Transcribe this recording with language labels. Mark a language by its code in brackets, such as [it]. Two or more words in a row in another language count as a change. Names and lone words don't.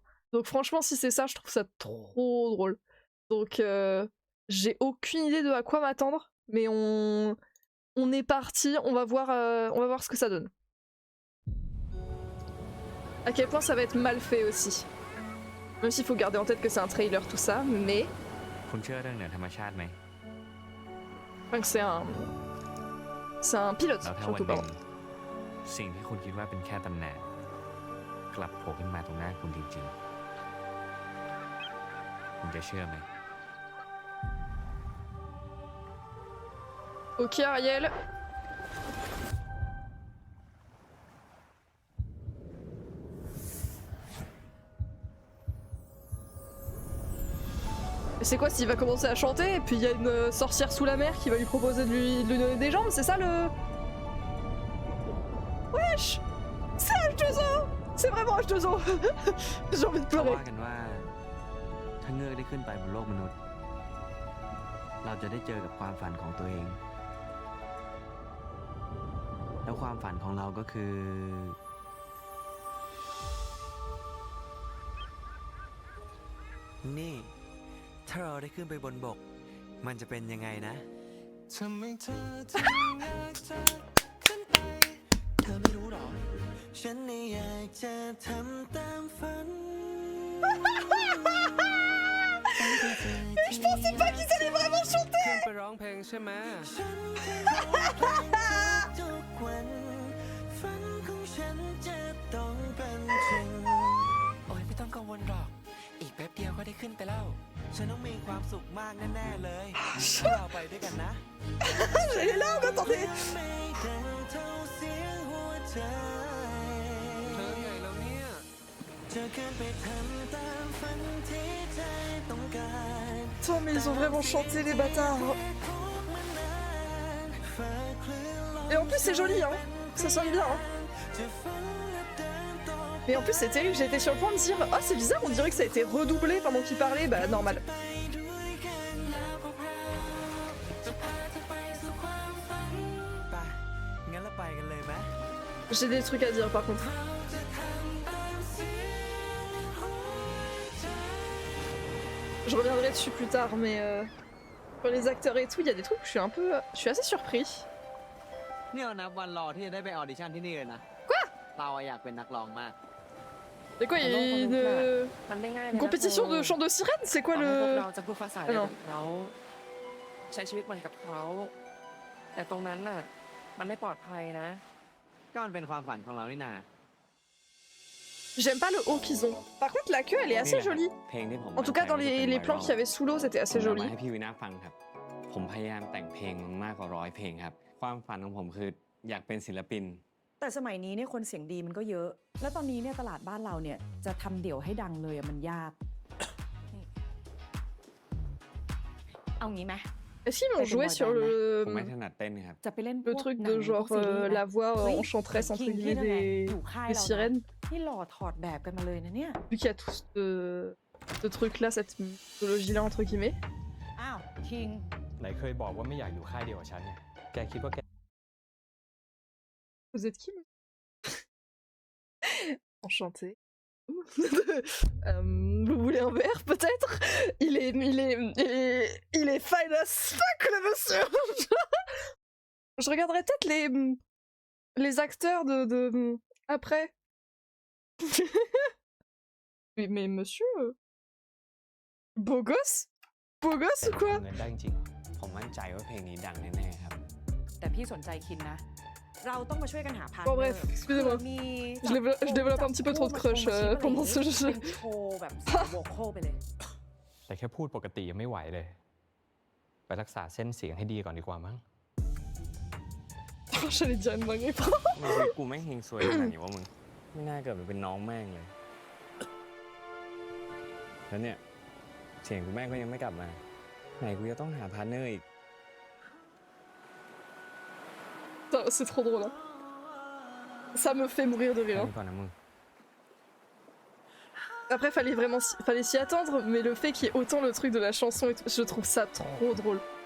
[fr] Donc franchement, si c'est ça, je trouve ça trop drôle. Donc j'ai aucune idée de à quoi m'attendre, mais on est parti. On va voir ce que ça donne. À quel point ça va être mal fait aussi. Même s'il faut garder en tête que c'est un trailer tout ça, mais... [th] คุณเชื่อเรื่องเหนือธรรมชาติไหม [fr] Enfin, c'est un pilote [th] แล้วถ้า [fr] surtout [th] วันหนึ่ง [fr] pardon. [th] สิ่งที่คุณคิดว่าเป็นแค่ตำแหน่งกลับโผล่ขึ้นมาตรงหน้าคุณจริงๆคุณจะเชื่อไหม [fr] Ok Ariel. Et c'est quoi s'il va commencer à chanter et puis il y a une sorcière sous la mer qui va lui proposer de lui donner des jambes, c'est ça le... Wesh, c'est H2O. C'est vraiment H2O. J'ai envie de [th] เขา [fr] pleurer. [th] ว่ากันว่าถ้าเงือกได้ขึ้นไปบนโลกมนุษย์ เราจะได้เจอกับความฝันของตัวเอง แล้วความฝันของเราก็คือ นี่ ถ้าเราได้ขึ้นไปบนบก มันจะเป็นยังไงนะทำให้เธอถึงอยากจะขึ้นไปเธอไม่รู้หรอ ฉันนี่อยากจะทำตามฝัน [fr] Mais je pensais pas qu'ils allaient vraiment chanter. [th] ขึ้นไปร้องเพลงใช่ไหมฉันจะร้องเพลงทุกวันฝันของฉันจะต้องเป็นจริงโอ้ยไม่ต้องกังวลหรอกอีกแป๊บเดียวก็ได้ขึ้นไปแล้วฉันต้องมีความสุขมากแน่ๆเลยถ้าเราไปด้วยกันนะ [fr] J'ai les larmes, attendez. [th] ไม่ดังเท่าเสียงหัวใจเธอไงแล้วเนี่ยจะขึ้นไปทำตามฝันที่ใจต้องการ [fr] Attends, mais ils ont vraiment chanté les bâtards. Et en plus c'est joli hein, ça sonne bien hein. Mais en plus c'est terrible, j'étais sur le point de dire oh c'est bizarre, on dirait que ça a été redoublé pendant qu'il parlait, bah normal. J'ai des trucs à dire par contre. Je reviendrai dessus plus tard, mais pour les acteurs et tout, il y a des trucs où je suis assez surpris. [th] นี่เรานับวันรอที่จะได้ไปออดิชั่นที่นี่เลยนะ [fr] Quoi [th] เราอยากเป็นนักร้องมาก [fr] C'est quoi, il y a une compétition de chant de sirène? C'est quoi [th] พวก [fr] le... [th] เราจะพูดภาษาเดียวกับเขาใช้ชีวิตเหมือนกับเขาแต่ตรงนั้นน่ะมันไม่ปลอดภัยนะ ก็มันเป็นความฝันของเรานี่นา [fr] J'aime pas le haut qu'ils ont. Par contre, la queue, elle est assez jolie. [th] เพลงที่ผม [fr] En tout cas, dans les plans qu'il y avait sous l'eau, c'était [th] ผม [fr] assez [th] นำ [fr] joli. [th] มาให้พี่วินาฟังครับ ผมพยายามแต่งเพลงมากกว่า100 เพลงครับ ความฝันของผมคืออยากเป็นศิลปิน แต่สมัยนี้เนี่ยคนเสียงดีมันก็เยอะ แล้วตอนนี้เนี่ยตลาดบ้านเราเนี่ยจะทำเดี่ยวให้ดังเลยอะมันยาก เอางี้ไหม [fr] Est-ce qu'ils m'ont joué sur [th] ผมไม่ถนัดเต้นครับ จะไปเล่นพ [fr] le [th] วก [fr] truc [th] หนั [fr] de [th] งพว [fr] genre [th] กซีรีส์ไหม [fr] la voix [th] เฮ้ย [fr] enchanteresse entre [th] คิงที่ [fr] guillemets [th] นั่นแหละอยู่ [fr] des [th] ค่ายเรา [fr] sirènes? [th] นี่หล่อถอดแบบกันมาเลยนะเนี่ย [fr] Vu qu'il y a tout ce truc là, cette mythologie là entre guillemets. [th] อ้าวคิง ไหนเคยบอกว่าไม่อยากอยู่ค่ายเดียวกับฉันไงแกคิดว่าแก [fr] Vous êtes qui? Enchanté. Vous voulez un verre peut-être? Il est [en] fine as fuck [fr] le monsieur. Je regarderai peut-être les acteurs de après. mais monsieur, beau gosse ou quoi? [th] เงินได้จริงๆผมมั่นใจว่าเพลงนี้ดังแน่ๆครับ แต่พี่สนใจคินนะ เราต้องมาช่วยกันหาพาร์ท [fr] Bon [th] เนอ [fr] bref, [th] ร์ [fr] excusez-moi. Je développe un petit peu trop de crush pendant ce jeu. [th] เป็นโชว์แบบโวคอลไปเลย แต่แค่พูดปกติยังไม่ไหวเลย ไปรักษาเส้นเสียงให้ดีก่อนดีกว่ามั้ง [fr] J'allais dire une dinguerie. [th] ไม่ใช่กูแม่งเฮงซวยขนาดนี้ว่ามึง ไม่น่าเกิดมาเป็นน้องแม่งเลย แล้วเนี่ย เสียงกูแม่งก็ยังไม่กลับมา ไหนกูจะต้องหาพาร์ทเนอร์อีก [fr] Putain, c'est trop drôle. Hein. Ça me fait mourir de rire. [th] ก่อนนะมึง [fr] Après, fallait s'y attendre, mais le fait qu'il y ait autant le truc de la chanson, et tout, je trouve ça trop drôle.